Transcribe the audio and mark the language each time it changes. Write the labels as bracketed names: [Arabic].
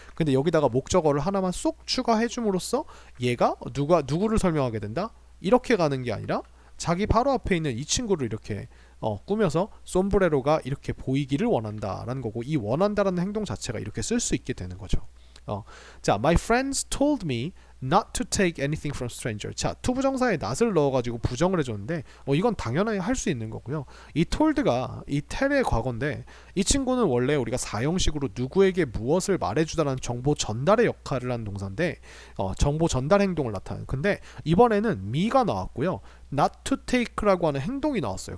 [Korean] 근데 여기다가 목적어를 하나만 쏙 추가해 줌으로써 얘가 누구를 설명하게 된다? 이렇게 가는 게 아니라 자기 바로 앞에 있는 이 친구를 이렇게 꾸며서 솜브레로가 이렇게 보이기를 원한다라는 거고, 이 원한다라는 행동 자체가 이렇게 쓸 수 있게 되는 거죠. [English] 자, my friends told me not to take anything from stranger. [Korean] 자, 투부정사에 not을 넣어가지고 부정을 해줬는데 이건 당연히 할 수 있는 거고요. 이 told가 이 tell의 과거인데, 이 친구는 원래 우리가 사형식으로 누구에게 무엇을 말해주다라는 정보 전달의 역할을 하는 동사인데 정보 전달 행동을 나타내는. 근데 이번에는 me가 나왔고요. [English] not to take [Korean] 라고 하는 행동이 나왔어요.